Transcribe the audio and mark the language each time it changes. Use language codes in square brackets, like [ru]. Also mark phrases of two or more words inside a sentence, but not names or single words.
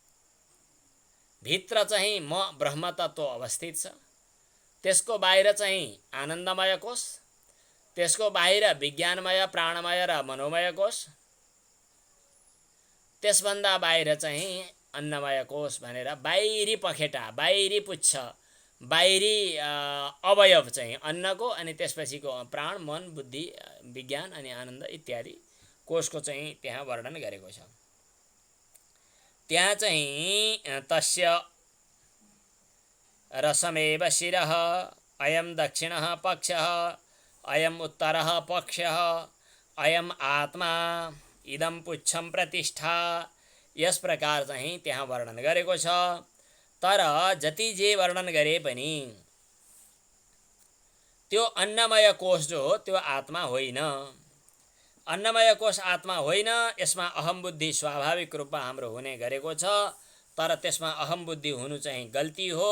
[ne] भित्र चाहिँ म ब्रह्म तत्त्व अवस्थित छ, त्यसको बाहिर चाहिँ आनन्दमय कोष, त्यसको बाहिर विज्ञानमय, प्राणमय र मनोमय कोष, त्यसभन्दा बाहिर चाहिँ अन्नमय कोष भनेर बाहिरी पखेटा, बाहिरी पुच्छ, बाहिरी अवयव चाहिँ अन्नको, अनि त्यसपछिको प्राण, मन, बुद्धि, विज्ञान अनि आनन्द इत्यादि कोषको चाहिँ त्यहाँ वर्णन गरेको छ। त्यहाँ चाहिँ [sa] तस्य रसमेव शिरः, अयम दक्षिणः पक्षः, अयम उत्तरः पक्षः, अयम आत्मा, इदम पुच्छम प्रतिष्ठा, [ne] यस प्रकार चाहिँ त्यहाँ वर्णन गरेको छ। तर जति जे वर्णन गरे पनि त्यो अन्नमय कोष जो हो त्यो आत्मा होइन। अन्नमय कोष आत्मा होइन। यसमा अहम बुद्धि स्वाभाविक रूपमा हाम्रो हुने गरेको छ, तर त्यसमा अहम बुद्धि हुनु चाहिँ गल्ती हो।